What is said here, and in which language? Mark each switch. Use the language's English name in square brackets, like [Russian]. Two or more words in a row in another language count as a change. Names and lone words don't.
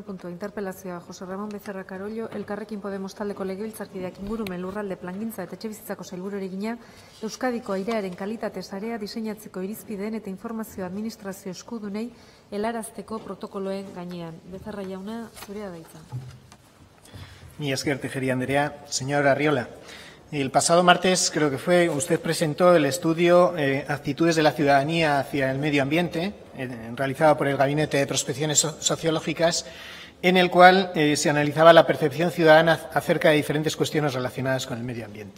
[Basque] puntua interpelazioa Jose Ramon Becerra Carollo, Elkarrekin Podemos taldeko legebiltzarkideak ingurumen lurralde plangintza eta etxebizitzako sailburuari egina, Euskadiko airearen kalitate sarea diseinatzeko irizpideen eta informazio administrazio eskudunei helarazteko protokoloen gainean. Becerra jauna, zurea da hitza. Mila esker, Tejeria Andrea. [Spanish] Señor Arriola, el pasado martes, creo que fue, usted presentó el estudio Actitudes de la ciudadanía hacia el medio ambiente, realizado por el Gabinete de Prospecciones Sociológicas, en el cual se analizaba la percepción ciudadana acerca de diferentes cuestiones relacionadas con el medio ambiente.